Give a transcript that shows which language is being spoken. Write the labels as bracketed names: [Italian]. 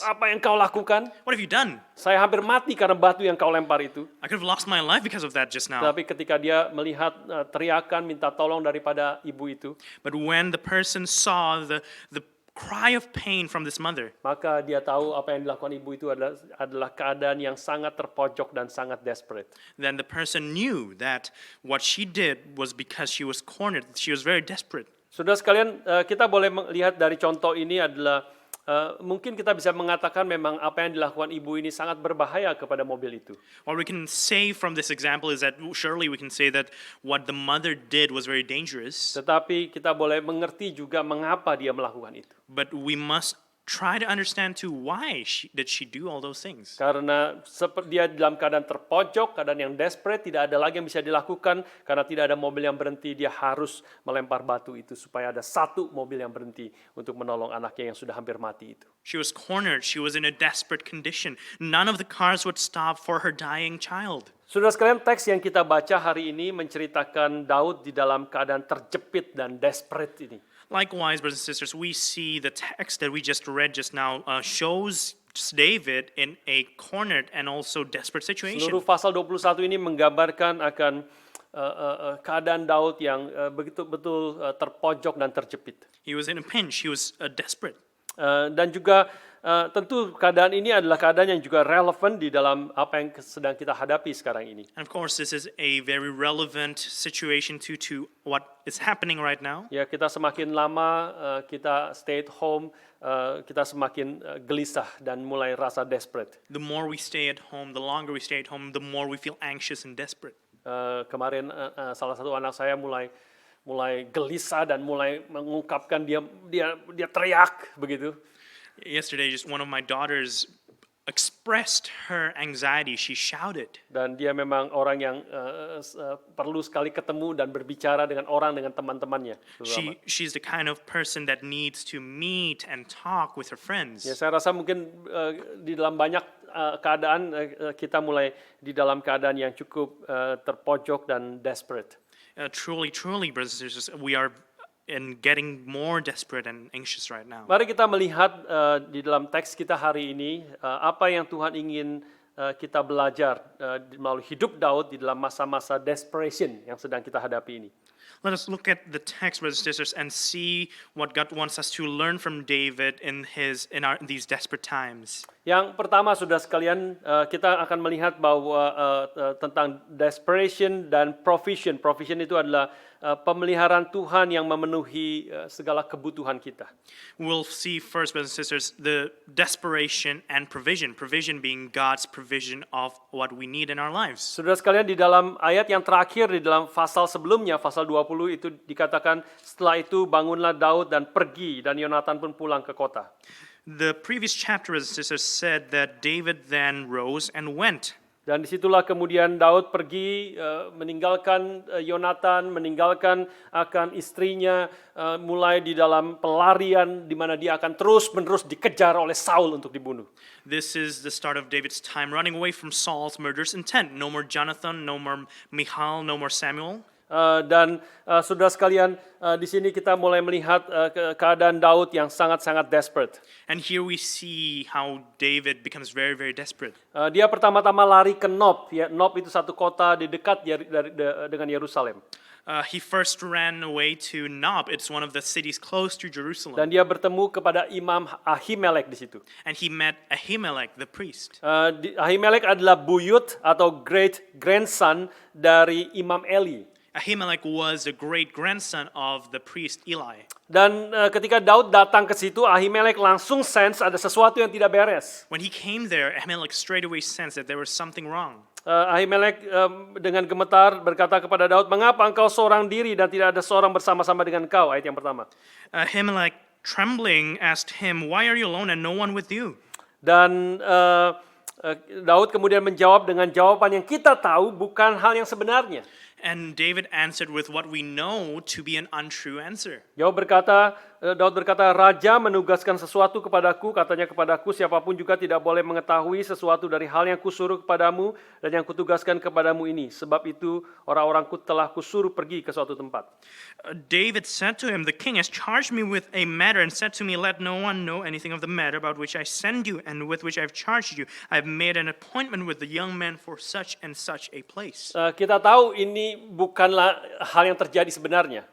[Indonesian] Apa yang kau lakukan? [English] "What have you done? [Indonesian] Saya hampir mati karena batu yang kau lempar itu. [English] I could have lost my life because of that just now." [Indonesian] Tapi ketika dia melihat teriakan minta tolong daripada ibu itu, [English] But when the person saw the cry of pain from this mother, [Indonesian] maka dia tahu apa yang dilakukan ibu itu adalah keadaan yang sangat terpojok dan sangat desperate. [English] then the person knew that what she did was because she was cornered. She was very desperate. [Indonesian] Saudara sekalian, kita boleh melihat dari contoh ini adalah mungkin kita bisa mengatakan memang apa yang dilakukan ibu ini sangat berbahaya kepada mobil itu. [English] What we can say from this example is that surely we can say that what the mother did was very dangerous, [Indonesian] Tetapi kita boleh mengerti juga mengapa dia melakukan itu. [English] but we must try to understand too why did she do all those things. [Indonesian] Karena dia dalam keadaan terpojok, keadaan yang desperate, tidak ada lagi yang bisa dilakukan karena tidak ada mobil yang berhenti, dia harus melempar batu itu supaya ada satu mobil yang berhenti untuk menolong anaknya yang sudah hampir mati itu. [English] She was cornered. She was in a desperate condition. None of the cars would stop for her dying child. [Indonesian] Saudara sekalian, teks yang kita baca hari ini menceritakan Daud di dalam keadaan terjepit dan desperate ini. [English] Likewise, brothers and sisters, we see the text that we just read just now shows David in a cornered and also desperate situation. [Indonesian] Seluruh pasal 21 ini menggambarkan akan keadaan Daud yang betul-betul terpojok dan terjepit. [English] He was in a pinch. He was desperate. [Indonesian] Dan juga tentu keadaan ini adalah keadaan yang juga relevan di dalam apa yang sedang kita hadapi sekarang ini. [English] And of course, this is a very relevant situation to what is happening right now. [Indonesian] Ya, kita semakin lama kita [English] stay at home, [Indonesian] kita semakin gelisah dan mulai rasa desperate. [English] The more we stay at home, the longer we stay at home, the more we feel anxious and desperate. [Indonesian] Kemarin salah satu anak saya mulai gelisah dan mulai mengungkapkan dia teriak begitu. [English] Yesterday, just one of my daughters expressed her anxiety. She shouted. [Indonesian] Dan dia memang orang yang perlu sekali ketemu dan berbicara dengan orang, dengan teman-temannya. terutama. [English] She's the kind of person that needs to meet and talk with her friends. [Indonesian] Ya, saya rasa mungkin di dalam banyak keadaan kita mulai di dalam keadaan yang cukup terpojok dan desperate. [English] Truly, brothers and sisters, we are getting more desperate and anxious right now. [Indonesian] Mari kita melihat di dalam teks kita hari ini apa yang Tuhan ingin kita belajar melalui hidup Daud di dalam masa-masa desperation yang sedang kita hadapi ini. [English] Let us look at the text, brothers and sisters, and see what God wants us to learn from David in these desperate times. [Indonesian] Yang pertama, saudara sekalian, kita akan melihat bahwa tentang desperation dan provision. Provision itu adalah pemeliharaan Tuhan yang memenuhi segala kebutuhan kita. [English] We'll see first, brothers and sisters, the desperation and provision. Provision being God's provision of what we need in our lives. [Indonesian] Saudara sekalian, di dalam ayat yang terakhir, di dalam pasal sebelumnya, pasal 20 itu dikatakan, setelah itu bangunlah Daud dan pergi, dan Yonatan pun pulang ke kota. [English] The previous chapter, brothers and sisters, said that David then rose and went. [Indonesian] Dan disitulah kemudian Daud pergi meninggalkan Yonatan, meninggalkan akan istrinya, mulai di dalam pelarian di mana dia akan terus-menerus dikejar oleh Saul untuk dibunuh. [English] This is the start of David's time running away from Saul's murderous intent. No more Jonathan, no more Michal, no more Samuel. [Indonesian] Dan saudara sekalian, di sini kita mulai melihat keadaan Daud yang sangat-sangat desperate. [English] And here we see how David becomes very, very desperate. [Indonesian] Dia pertama-tama lari ke Nob. Ya, Nob itu satu kota di dekat dengan Yerusalem. [English] He first ran away to Nob. It's one of the cities close to Jerusalem. [Indonesian] Dan dia bertemu kepada Imam Ahimelek di situ. [English] And he met Ahimelech, the priest. [Indonesian] Ahimelek adalah buyut atau [English] great grandson [Indonesian] dari Imam Eli. [English] Ahimelech was the great grandson of the priest Eli. [Indonesian] Dan ketika Daud datang ke situ, Ahimelek langsung sense ada sesuatu yang tidak beres. [English] When he came there, Ahimelech straight away sensed that there was something wrong. [Indonesian] Ahimelek dengan gemetar berkata kepada Daud, "Mengapa engkau seorang diri dan tidak ada seorang bersama-sama dengan kau?" Ayat yang pertama. [English] Ahimelech, trembling, asked him, "Why are you alone and no one with you?" [Indonesian] Dan Daud kemudian menjawab dengan jawaban yang kita tahu bukan hal yang sebenarnya. [English] And David answered with what we know to be an untrue answer. [Indonesian] Daud berkata, "Raja menugaskan sesuatu kepadaku, katanya kepadaku, siapapun juga tidak boleh mengetahui sesuatu dari hal yang kusuruh kepadamu dan yang kutugaskan kepadamu ini. Sebab itu orang-orangku telah kusuruh pergi ke suatu tempat." [English] David said to him, "The king has charged me with a matter and said to me, let no one know anything of the matter about which I send you and with which I have charged you. I have made an appointment with the young man for such and such a place." [Indonesian] Kita tahu ini bukanlah hal yang terjadi sebenarnya.